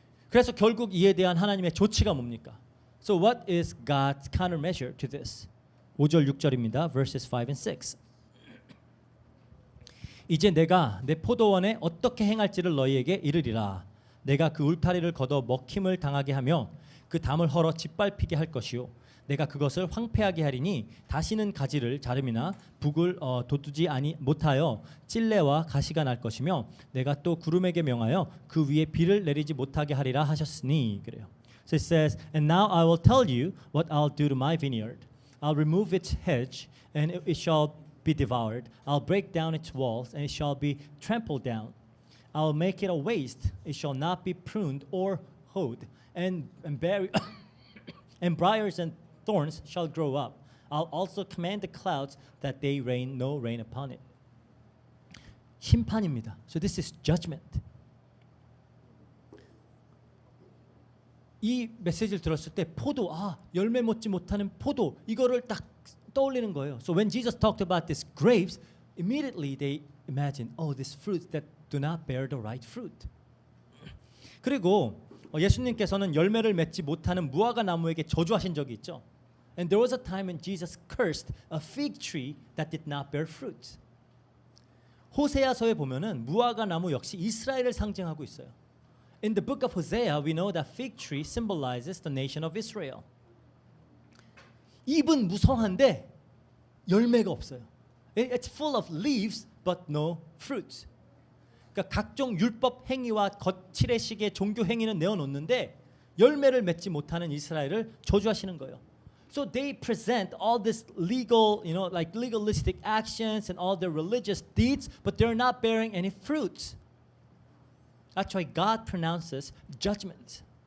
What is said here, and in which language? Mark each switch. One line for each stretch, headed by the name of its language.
Korean: 그래서 결국 이에 대한 하나님의 조치가 뭡니까?
English: So what is God's countermeasure to this?
Korean: 5절 6절입니다.
English: Verses 5 and 6.
Korean: 이제 내가 내 포도원에 어떻게 행할지를 너희에게 이르리라. 내가 그 울타리를 걷어 먹힘을 당하게 하며 그 담을 헐어 짓밟히게 할 것이요 내가 그것을 황폐하게 하리니 다시는 가지를 자름이나 북을 돋우지 못하여 찔레와 가시가 날 것이며 내가 또 구름에게 명하여 그 위에 비를 내리지 못하게 하리라 하셨으니 그래요.
English: So it says, and now I will tell you what I'll do to my vineyard. I'll remove its hedge, and it shall be devoured. I'll break down its walls, and it shall be trampled down. I'll make it a waste. It shall not be pruned or hoed, and briars and thorns shall grow up. I'll also command the clouds that they rain no rain upon it.
Korean: 심판입니다.
English: So this is judgment.
Korean: 이 메시지를 들었을 때 포도, 열매 맺지 못하는 포도 이거를 딱 떠올리는 거예요.
English: So when Jesus talked about these grapes, immediately they imagine, these fruits that do not bear the right fruit.
Korean: 그리고 예수님께서는 열매를 맺지 못하는 무화과 나무에게 저주하신 적이 있죠.
English: And there was a time when Jesus cursed a fig tree that did not bear fruit.
Korean: 호세아서에 보면은 무화과 나무 역시 이스라엘을 상징하고 있어요.
English: In the book of Hosea, we know that fig tree symbolizes the nation of Israel.
Korean: 잎은 무성한데 열매가 없어요.
English: It's full of leaves but no fruit.
Korean: 그러니까 각종 율법 행위와 거칠의 식의 종교 행위는 내어놓는데 열매를 맺지 못하는 이스라엘을 저주하시는 거예요.
English: So they present all this legal, like legalistic actions and all their religious deeds, but they're not bearing any fruit. That's why God pronounces judgment.